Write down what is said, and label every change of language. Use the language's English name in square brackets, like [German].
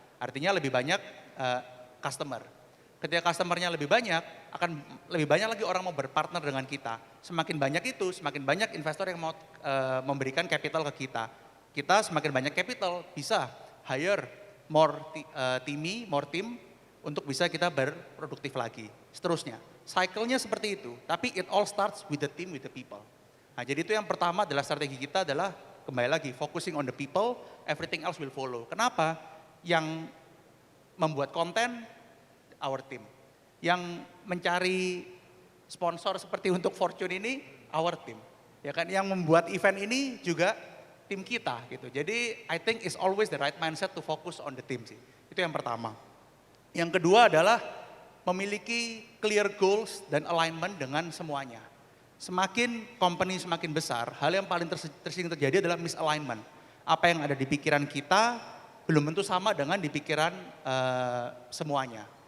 [Indonesian] Artinya lebih banyak customer. Ketika customernya lebih banyak, akan lebih banyak lagi orang mau berpartner dengan kita. Semakin banyak itu, semakin banyak investor yang mau memberikan capital ke kita. Kita semakin banyak capital, bisa [English] hire more team [Indonesian] untuk bisa kita berproduktif lagi. Seterusnya, cycle-nya seperti itu. [English] Tapi it all starts with the team, with the people. [Indonesian] Nah, jadi itu yang pertama adalah strategi kita adalah kembali lagi, [English] focusing on the people, everything else will follow. [Indonesian] Kenapa? Yang membuat konten, [English] our team. [Indonesian] Yang mencari sponsor seperti untuk Fortune ini, [English] our team. [Indonesian] Ya kan, yang membuat event ini juga tim kita gitu. [English] Jadi I think it's always the right mindset to focus on the team sih. [Indonesian] Itu yang pertama. Yang kedua adalah memiliki clear goals dan alignment dengan semuanya. Semakin company semakin besar, hal yang paling tersering terjadi adalah misalignment. Apa yang ada di pikiran kita belum tentu sama dengan di pikiran semuanya.